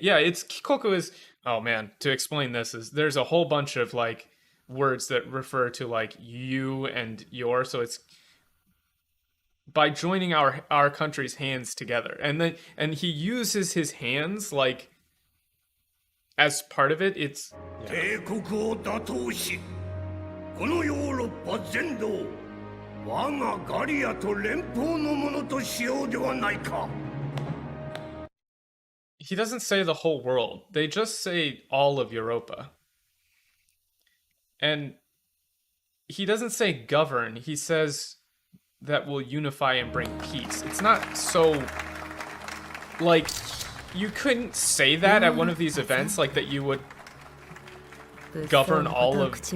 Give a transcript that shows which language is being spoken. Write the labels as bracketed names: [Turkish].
[English] Yeah, it's 帰国 is... Oh man, to explain this is there's a whole bunch of like words that refer to like you and your, so it's by joining our country's hands together. And he uses his hands like as part of it. It's [Japanese] 帝国を打倒し、このヨーロッパ全土を我がガリアと連邦のものとしようではないか。 [English] He doesn't say the whole world. They just say all of Europa. And he doesn't say govern. He says that will unify and bring peace. It's not so... Like, you couldn't say that at one of these events, like that you would govern all of...